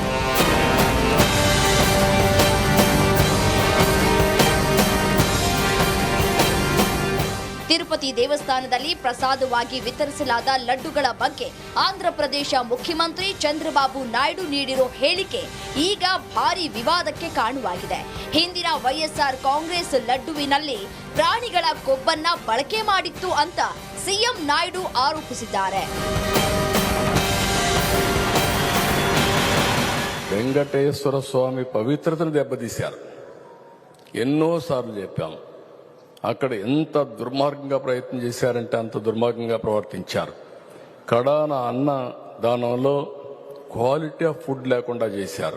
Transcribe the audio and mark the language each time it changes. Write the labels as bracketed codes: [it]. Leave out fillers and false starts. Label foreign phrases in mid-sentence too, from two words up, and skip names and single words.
[kn] ತಿರುಪತಿ ದೇವಸ್ಥಾನದಲ್ಲಿ ಪ್ರಸಾದವಾಗಿ ವಿತರಿಸಲಾದ ಲಡ್ಡುಗಳ ಬಗ್ಗೆ ಆಂಧ್ರ ಪ್ರದೇಶ ಮುಖ್ಯಮಂತ್ರಿ ಚಂದ್ರಬಾಬು ನಾಯ್ಡು ನೀಡಿರೋ ಹೇಳಿಕೆ ಈಗ ಭಾರಿ ವಿವಾದಕ್ಕೆ ಕಾರಣವಾಗಿದೆ. ಹಿಂದಿನ ವೈಎಸ್ಆರ್ ಕಾಂಗ್ರೆಸ್ ಲಡ್ಡುವಿನಲ್ಲಿ ಪ್ರಾಣಿಗಳ ಕೊಬ್ಬನ್ನ ಬಳಕೆ ಮಾಡಿತ್ತು ಅಂತ ಸಿಎಂ ನಾಯ್ಡು ಆರೋಪಿಸಿದ್ದಾರೆ. [te] వెంకటేశ్వర స్వామి పవిత్రతను దెబ్బతీశారు. ఎన్నోసార్లు చెప్పాం. అక్కడ ఎంత దుర్మార్గంగా ప్రయత్నం చేశారంటే అంత దుర్మార్గంగా ప్రవర్తించారు. కడాన అన్న దానంలో [en] quality of food [te] లేకుండా చేశారు.